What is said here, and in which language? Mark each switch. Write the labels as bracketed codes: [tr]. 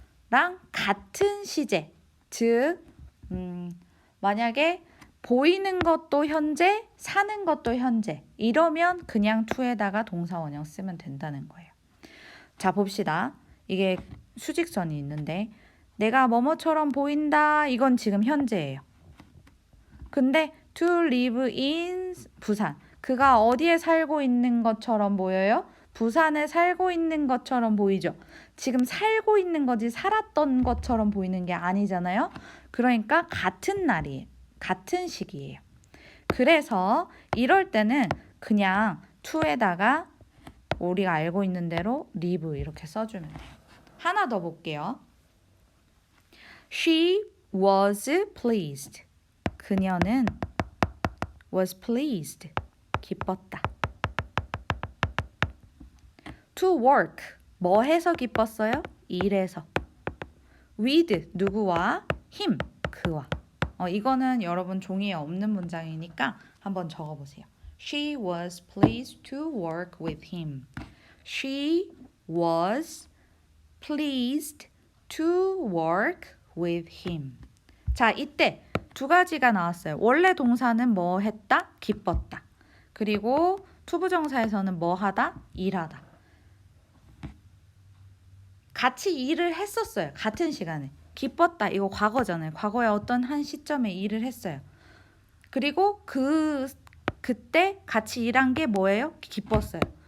[ko] 랑 같은 시제. 즉 만약에 보이는 것도 현재, 사는 것도 현재. 이러면 그냥 to에다가 동사 원형 쓰면 된다는 거예요. 자, 봅시다. 이게 수직선이 있는데 내가 뭐뭐처럼 보인다. 이건 지금 현재예요. 근데 [en] to live in 부산. [ko] 그가 어디에 살고 있는 것처럼 보여요? 부산에 살고 있는 것처럼 보이죠? 지금 살고 있는 거지 살았던 것처럼 보이는 게 아니잖아요. 그러니까 같은 날이에요. 같은 시기예요. 그래서 이럴 때는 그냥 to에다가 우리가 알고 있는 대로 live 이렇게 써주면 돼요. 하나 더 볼게요. [en] She was pleased. 그녀는 was pleased. [ko] 기뻤다. [en] To work. [ko] 뭐 해서 기뻤어요? 일해서. With. 누구와? him. 그와. 이거는 여러분 종이에 없는 문장이니까 한번 적어보세요. [en] She was pleased to work with him. She was pleased to work with him. [ko] 자, 이때 두 가지가 나왔어요. 원래 동사는 뭐 했다? 기뻤다. 그리고 투부정사에서는 뭐 하다? 일하다. 같이 일을 했었어요. 같은 시간에. 기뻤다. 이거 과거잖아요. 과거에 어떤 한 시점에 일을 했어요. 그리고 그때 같이 일한 게 뭐예요? 기뻤어요.